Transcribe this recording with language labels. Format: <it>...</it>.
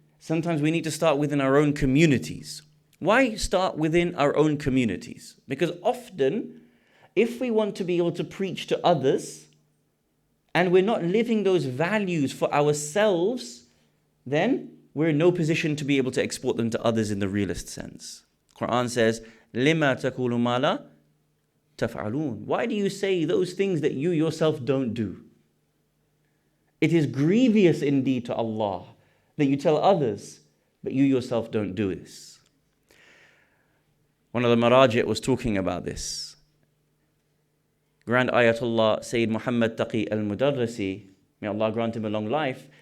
<en>Sometimes we need to start within our own communities. Why start within our own communities? Because often, if we want to be able to preach to others, and we're not living those values for ourselves, then we're in no position to be able to export them to others in the realist sense. Quran says,</en> <ar>لِمَا تَقُولُ مَا لَا تَفْعَلُونَ.</ar> <en>Why do you say those things that you yourself don't do? It is grievous indeed to Allah that you tell others, but you yourself don't do this. One of the Marajit was talking about this. Grand Ayatollah Sayyid Muhammad Taqi al-Mudarrisi, may Allah grant him a long life,</en>